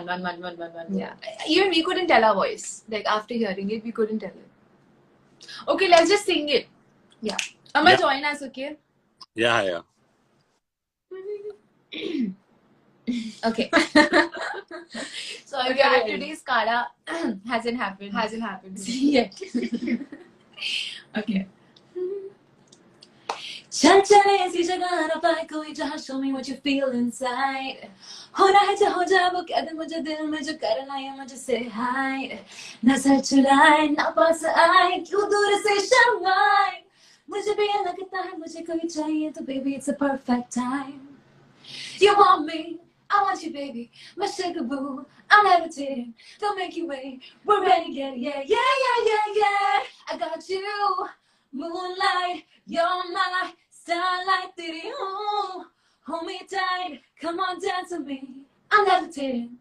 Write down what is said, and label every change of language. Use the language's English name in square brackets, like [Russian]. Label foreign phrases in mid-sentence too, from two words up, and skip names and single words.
[English] Yeah, even we couldn't tell our voice. Like after hearing it, we couldn't tell it. Okay, let's just sing it. Yeah, Amal, Yeah. join us, okay? Yeah. Okay. So Okay, yeah, ready. today's Kala hasn't happened. Hasn't happened. yet. Okay. [Hindi] चल चले ऐसी जगह ना पाए कोई जहाँ [English] show me what you feel inside. [Hindi] होना है जो हो जाए वो कह दे मुझे दिल में जो करना है मुझे [English] say hi. [Hindi] नजर चुराए ना पास आए क्यों दूर से शर्माए. मुझे भी ये लगता है मुझे कोई चाहिए तो [English] baby it's a perfect time. You want me, I want you baby, my sugar boo, I'm levitating, don't make you wait, we're ready, get it, yeah. I got you, moonlight, you're my starlight, diddy, hold me tight, come on dance with me, I'm levitating.